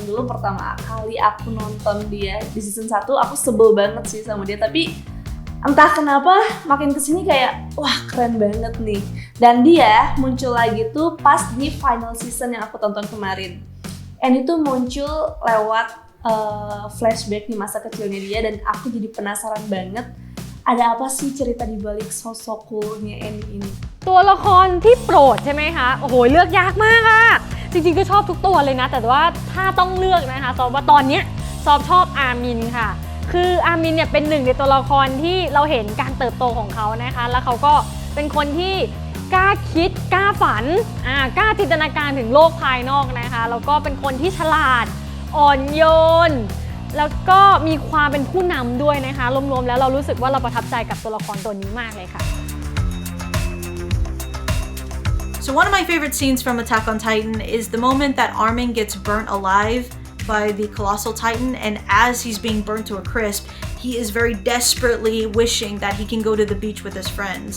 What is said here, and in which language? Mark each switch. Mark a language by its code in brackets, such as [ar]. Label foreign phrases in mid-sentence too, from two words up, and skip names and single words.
[id] Dulu pertama kali aku nonton dia di season 1, aku sebel banget sih sama dia, tapi entah kenapa makin kesini kayak wah keren banget nih. Dan dia muncul lagi tuh pas di [en] final season [id] yang aku tonton kemarin. And itu muncul lewat flashback di masa kecilnya dia, dan aku jadi penasaran banget ada apa sih cerita di balik sosok coolnya Annie ini. [th] ตัวละครที่โปรดใช่ไหมคะโอ้โหเลือกยากมากจริงๆก็ชอบทุกตัวเลยนะแต่ว่าถ้าต้องเลือกนะคะซอฟว่าตอนนี้ซอฟชอบอาร์มินค่ะคืออาร์มินเนี่ยเป็นหนึ่งในตัวละครที่เราเห็นการเติบโตของเขานะคะแล้วเขาก็เป็นคนที่กล้าคิดกล้าฝันกล้าจินตนาการถึงโลกภายนอกนะคะแล้วก็เป็นคนที่ฉลาดอ่อนโยนแล้วก็มีความเป็นผู้นำด้วยนะคะรวมๆแล้วเรารู้สึกว่าเราประทับใจกับตัวละครตัวนี้มากเลยค่ะ [en] So one of my favorite scenes from Attack on Titan is the moment that Armin gets burnt alive by the Colossal Titan, and as he's being burnt to a crisp, he is very desperately wishing that he can go to the beach with his friends.